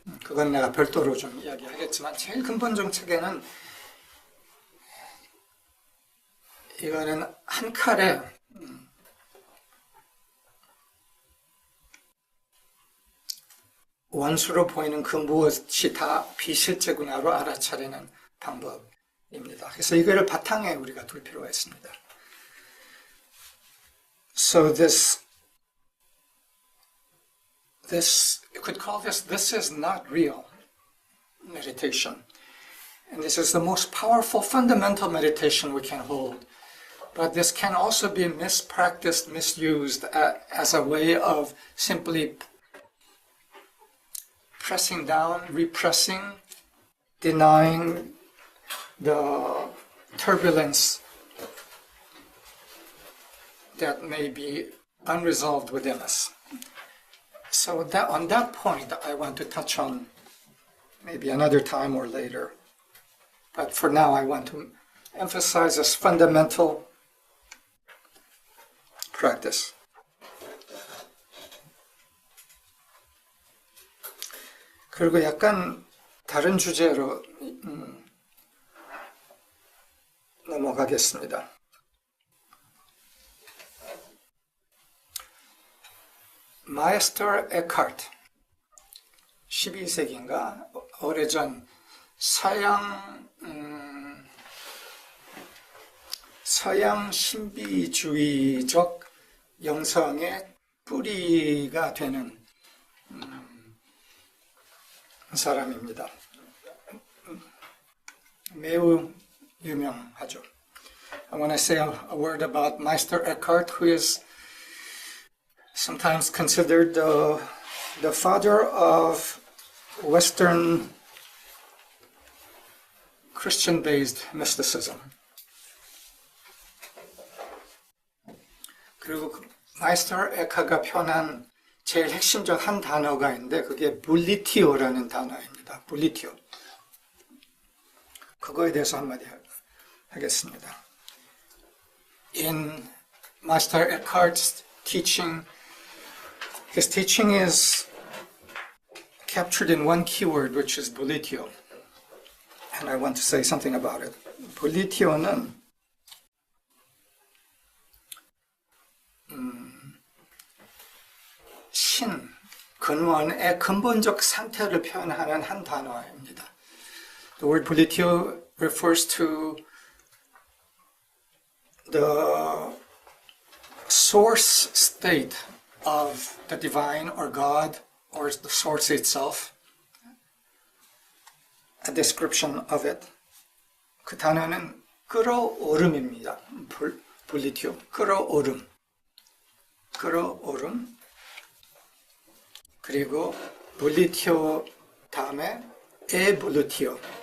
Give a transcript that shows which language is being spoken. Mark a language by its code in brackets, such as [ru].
[ko] 그건 내가 별도로 좀 이야기하겠지만 제일 근본 정책에는 이거는 한 칼에 원수로 보이는 그 무엇이 다 비실제구나로 알아차리는 방법입니다. 그래서 이거를 바탕에 우리가 둘 필요가 있습니다. [en] So this you could call this is not real. meditation. And this is the most powerful fundamental meditation we can hold. But this can also be mispracticed, misused as a way of simply pressing down, repressing, denying the turbulence that may be unresolved within us. So that on that point, I want to touch on maybe another time or later. But for now, I want to emphasize this fundamental practice. [ko] 그리고 약간 다른 주제로 넘어가겠습니다. 마이스터 에카르트 12세기인가 오래전 서양 신비주의적 영성의 뿌리가 되는 사람입니다. 매우 유명하죠. [en] I want to say a word about Meister Eckhart, who is sometimes considered the father of Western Christian-based mysticism. [ko] 그리고 마이스터 에카가 표현한 제일 핵심적 한 단어가 있는데 그게 볼리티오라는 단어입니다. 볼리티오. 그거에 대해서 한마디 하겠습니다. [en] In Master Eckhart's teaching, his teaching is captured in one keyword, which is bolitio. And I want to say something about it. [ko] 볼리티오는 신, 근원의 근본적 상태를 표현하는 한 단어입니다. [en] The word bolitio refers to the source state of the divine or God or the source itself. A description of it. [ko] 그 단어는 끌어오름입니다. 볼리티오, 끌어오름. 끌어오름. 그리고 볼리티오 다음에 에볼루티오.